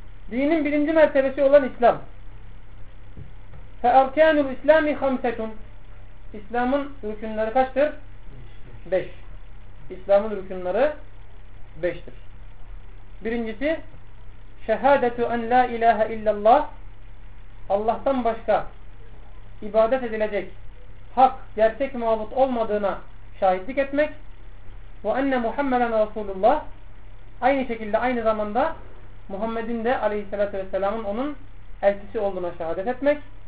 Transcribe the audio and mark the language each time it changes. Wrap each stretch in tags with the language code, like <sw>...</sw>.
<tr>Dinin birinci mertebesi olan İslam.</tr> <ar>فَاَرْكَانُ الْاِسْلَامِ خَمْسَةٌ.</ar> <tr>İslam'ın rükünleri kaçtır? 5. İslam'ın rükünleri 5'tir. Birincisi</tr> <ar>شَهَادَةُ اَنْ لَا اِلَٰهَ اِلَّا اللّٰهِ.</ar> <tr>Allah'tan başka ibadet edilecek hak, gerçek mabut olmadığına şahitlik etmek.</tr> <ar>وَاَنَّ مُحَمَّلًا رَسُولُ اللّٰهِ.</ar> <tr>Aynı şekilde, aynı zamanda Muhammed'in de aleyhissalatü vesselamın onun elçisi olduğuna şehadet etmek.</tr>